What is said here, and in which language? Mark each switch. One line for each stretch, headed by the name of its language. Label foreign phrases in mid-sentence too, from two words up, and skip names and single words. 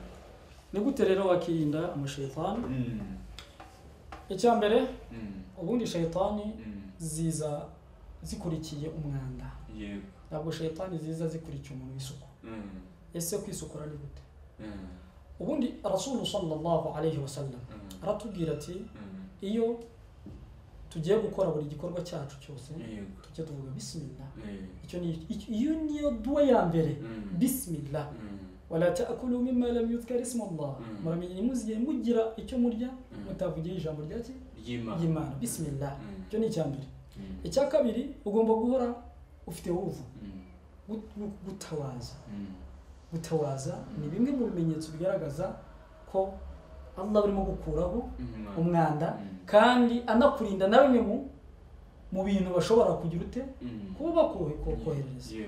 Kinyarwanda: Ni gute rero wakirinda amashitani? Icya mbere ubundi shayitani ziza zikurikiye umwanda. Yego. Ntabwo shayitani ziza zikurikiye umuntu w'isuku. Ese kwisukura ni gute? Ubundi Rasul
Arabic: صلى الله عليه وسلم
Kinyarwanda: aratubwira ati iyo tugiye gukora buri gikorwa cyacu cyose tujye tuvuga bismillah. Iyo niyo dua ya mbere, bismillah.
Arabic: ولا تأكلوا مما لم يذكر اسم الله.
Kinyarwanda: Muramenye muziye mugira icyo murya mutavugiye ijambo ryaki y'Imana, bismillah. Cyo ni icyambere. Icya kabiri ugomba guhora ufite uvu gutawaza. Gutawaza ni bimwe mu bimenyetso bigaragaza ko Allah arimo gukuraho umwanda kandi anakurinda na bimwe mu bintu bashobora kugira ute kuba kohereza.